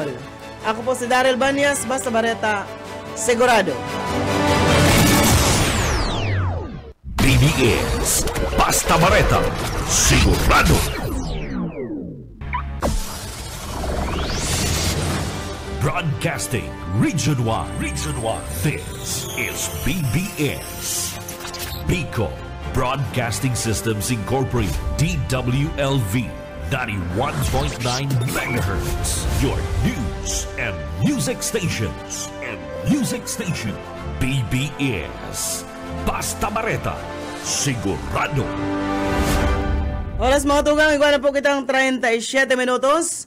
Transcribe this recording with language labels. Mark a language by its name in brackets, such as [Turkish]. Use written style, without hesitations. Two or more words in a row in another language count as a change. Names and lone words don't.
[Bikol] Ako po si Daryl Banyas, basta bareta, sigurado. BBS, basta bareta, sigurado. [English] Broadcasting Region 1. This is BBS. Bicol Broadcasting Systems Incorporated, DWLV. 91.9 megahertz. Your news and music stations. [Bikol] BBS. Basta bareta, sigurado. Oras mga tugang, igual na po kitang 37 minutos.